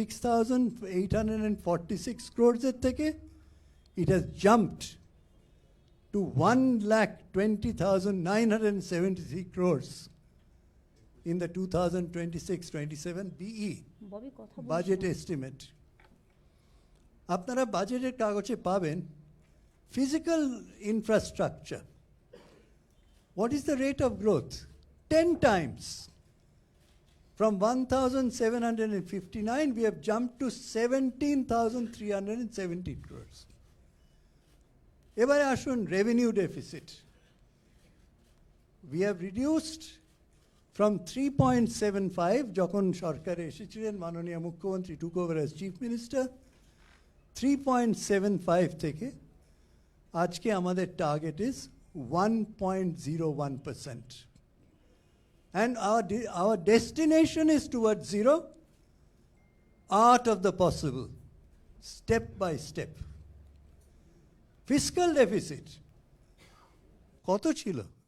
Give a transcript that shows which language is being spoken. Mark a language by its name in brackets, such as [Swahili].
[English] 6,846 crores [Bangla] এর থেকে [English] it has jumped to 1,20,973 crores in the 2026-27 BE [Bangla] Bobby কথা বলছি। [English] budget estimate. [Bangla] আপনারা বাজেটের কাগজে পাবেন physical infrastructure. [English] What is the rate of growth? 10 times. From 1,759, we have jumped to 17,370 crores. [Bangla] এবারে আসুন revenue deficit. [English] We have reduced from 3.75 [Bangla] যখন সরকারে এসেছিলেন মাননীয় মুখ্যমন্ত্রী [English] took over as chief minister, 3.75 [Bangla] থেকে আজকে আমাদের target [English] is 1.01%. And our destination is towards zero, art of the possible, step by step. [Bangla] Fiscal deficit, কত ছিল?